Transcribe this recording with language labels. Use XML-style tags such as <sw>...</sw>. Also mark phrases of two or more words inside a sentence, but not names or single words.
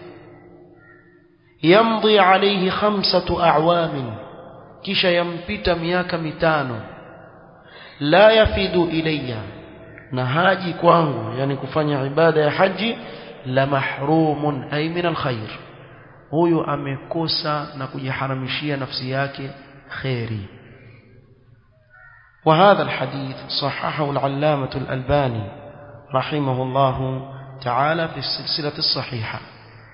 <ar>يمضي عليه 5 أعوام,</ar> <sw>kisha yampita miaka 5,</sw> <ar>لا يفد إلي,</ar> <sw>na haji kwangu, yani kufanya ibada ya haji,</sw> <ar>لمحروم أي من الخير,</ar> <sw>huyu amekosa na kujiharamishia nafsi yake khairi.</sw> <ar>وهذا الحديث صححه العلامة الألباني رحمه الله تعالى في السلسلة الصحيحة.</ar>